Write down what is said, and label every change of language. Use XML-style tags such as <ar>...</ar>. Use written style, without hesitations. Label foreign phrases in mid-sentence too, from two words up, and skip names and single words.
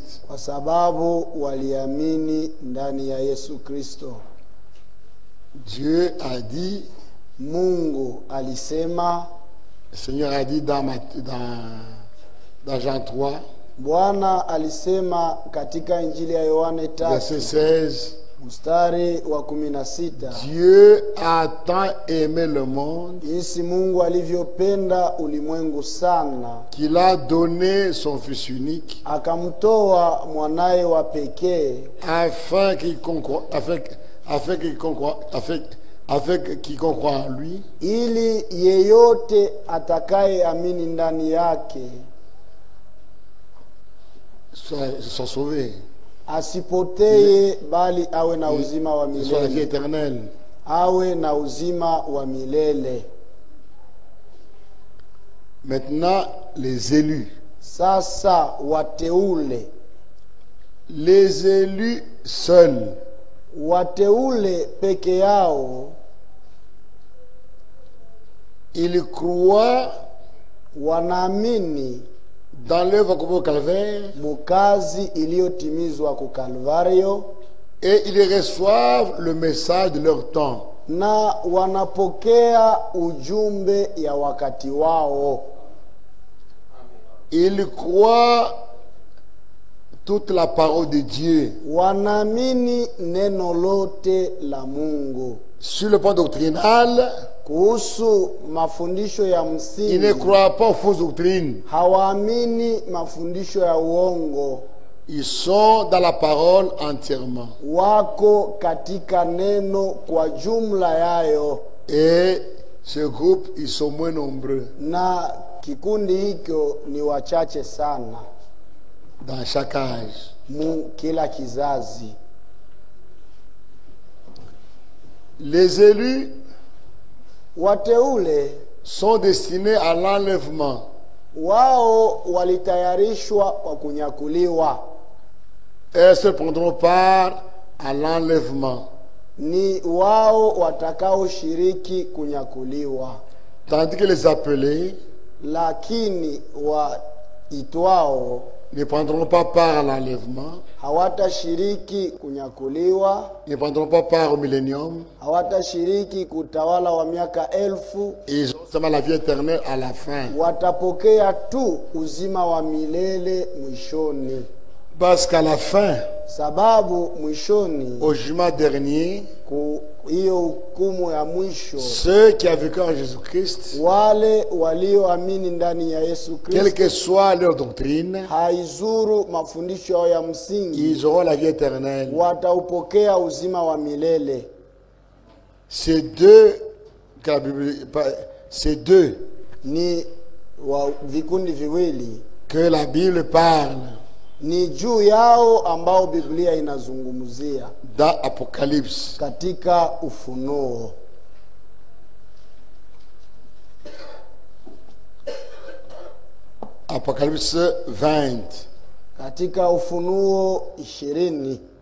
<sw>kwa sababu waliamini ndani ya Yesu Kristo.</sw> <fr>Dieu a dit,</fr> <sw>Mungu alisema,</sw> <fr>le Seigneur a dit dans Jean 3,</fr> <sw>Bwana alisema katika Injili ya Yohane 3</sw> <fr>verset 16,</fr> <sw>mstari wa 16,</sw> <fr>Dieu a tant aimé le monde</fr> <sw>jinsi Mungu alivyopenda ulimwengu sana,</sw> <fr>qu'il a donné son Fils unique</fr> <sw>akamtoa mwanaye wa pekee,</sw> <fr>afin quiconque croit en lui</fr> <sw>ili yeyote atakayeamini ndani yake</sw> <fr>soit sauvé,</fr> <sw>asipotee, bali awe na uzima wa</sw> <fr>soit la vie</fr> <sw>milele,</sw> <fr>éternelle.</fr> <sw>awe na uzima wa milele.</sw> <fr>Maintenant, les élus.</fr> <sw>Sasa wateule,</sw> <fr>Les élus seuls,</fr> <sw>wateule peke yao</sw> <fr>ils croient</fr> <sw>wanaamini</sw> <fr>dans l'œuvre accomplie au Calvaire</fr> <sw>mukazi iliyotimizwa ku Kalvario,</sw> <fr>et ils reçoivent le message de leur temps.</fr> <sw>na wanapokea ujumbe ya wakati wao.</sw> <fr>Ils croient toute la parole de Dieu.</fr> <sw>Wanaamini neno lote la Mungu.</sw> <fr>Sur le plan doctrinal,</fr> <sw>Kuhusu mafundisho ya</sw> <fr>ils ne</fr> <sw>msingi,</sw> <fr>croient pas aux fausses doctrines.</fr> <sw>hawaamini mafundisho ya uongo,</sw> <fr>Ils sont dans la parole entièrement.</fr> <sw>wako katika neno kwa jumla yayo,</sw> <fr>Et ce groupe, ils sont moins nombreux</fr> <sw>na kikundi hicho ni wachache sana</sw> <fr>dans chaque âge.</fr> <sw>kila kizazi.</sw> <fr>Les élus</fr> <sw>Wateule</sw> <fr>sont destinés à l'enlèvement.</fr> <sw>wao walitayarishwa kwa kunyakuliwa,</sw> <fr>Elles se prendront part à l'enlèvement.</fr> <sw>ni wao watakaoshiriki kunyakuliwa,</sw> <fr>Tandis que les appelés</fr> <sw>lakini waitwao</sw> <fr>ne prendront pas part à l'enlèvement,</fr> <sw>hawatashiriki kunyakuliwa,</sw> <fr>ne prendront pas part au millénium,</fr> <sw>hawatashiriki kutawala wa miaka 1000,</sw> <fr>et ils auront seulement la vie éternelle à la fin.</fr> <sw>watapokea tu uzima wa milele mwishoni.</sw> <fr>Parce qu'à la fin,</fr> <sw>Sababu mwishoni,</sw> <fr>au jugement dernier,</fr> <sw>hiyo hukumu ya mwisho,</sw> <fr>ceux qui ont vécu en Jésus-Christ,</fr> <sw>wale walioamini ndani ya Yesu</sw> <fr>quelle</fr> <sw>Kristo,</sw> <fr>que soit leur doctrine,</fr> <sw>haizuru mafundisho yao ya msingi,</sw> <fr>ils auront la vie éternelle.</fr> <sw>wataupokea uzima wa milele.</sw> <fr>Ces deux, que la Bible- ces deux</fr> <sw>Ni vikundi viwili,</sw> <fr>que la Bible parle</fr> <sw>ni juu yao ambao Biblia inazungumzia</sw> <fr>dans Apocalypse.</fr> <sw>katika Ufunuo.</sw> <fr>Apocalypse 20.</fr> <sw>Katika Ufunuo 20,</sw>